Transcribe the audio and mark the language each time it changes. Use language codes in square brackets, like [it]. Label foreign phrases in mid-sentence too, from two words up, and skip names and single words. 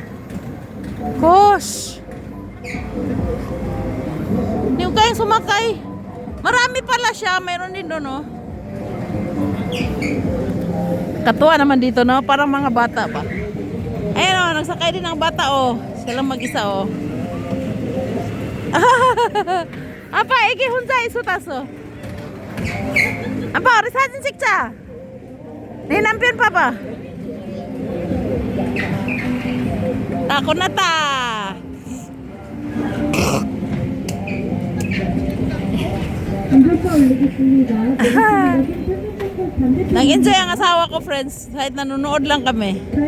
[tl] Gosh. Hindi ko kayang sumakay. Marami pala siya, mayroon din doon, oh. Katuwa naman dito, no? Parang mga bata pa. Ayun, oh, nagsakay din ang bata, oh. Sila mag-isa, [ko] oh. Apa, iki 혼자 있었어. 아빠, 우리 사진 찍자. 내 남편 봐봐. [tl] Ako na ta. Nag-enjoy ang asawa ko, friends. Kahit nanonood lang kami.